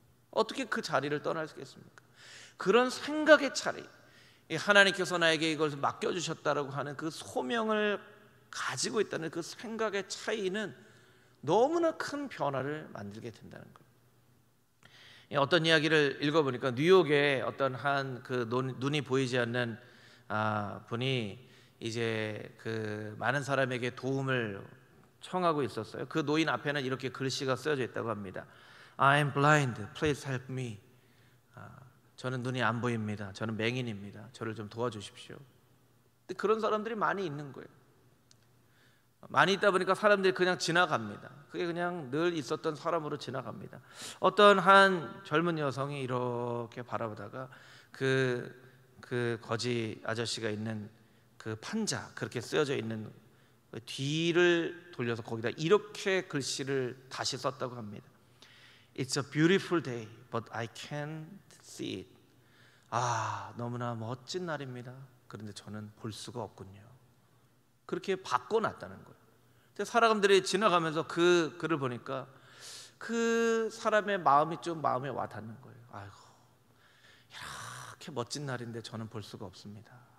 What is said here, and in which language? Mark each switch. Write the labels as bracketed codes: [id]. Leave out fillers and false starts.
[ko] 어떻게 그 자리를 떠날 수 있겠습니까? 그런 생각의 차이, 하나님께서 나에게 이걸 맡겨주셨다라고 하는 그 소명을 가지고 있다는 그 생각의 차이는 너무나 큰 변화를 만들게 된다는 거예요. 어떤 이야기를 읽어보니까 뉴욕에 어떤 한 그 눈이 보이지 않는 분이 이제 그 많은 사람에게 도움을 청하고 있었어요. 그 노인 앞에는 이렇게 글씨가 쓰여져 있다고 합니다. [en] I am blind, please help me. [ko] 저는 눈이 안 보입니다. 저는 맹인입니다. 저를 좀 도와주십시오. 근데 그런 사람들이 많이 있는 거예요. 많이 있다 보니까 사람들이 그냥 지나갑니다. 그게 그냥 늘 있었던 사람으로 지나갑니다. 어떤 한 젊은 여성이 이렇게 바라보다가 그 거지 아저씨가 있는 그 판자, 그렇게 쓰여져 있는 뒤를 돌려서 거기다 이렇게 글씨를 다시 썼다고 합니다. [en] It's a beautiful day, but I can't see it. [ko] 너무나 멋진 날입니다. 그런데 저는 볼 수가 없군요. 그렇게 바꿔놨다는 거예요. 근데 사람들이 지나가면서 그 글을 보니까 그 사람의 마음이 좀 마음에 와닿는 거예요. 아이고, 이렇게 멋진 날인데 저는 볼 수가 없습니다.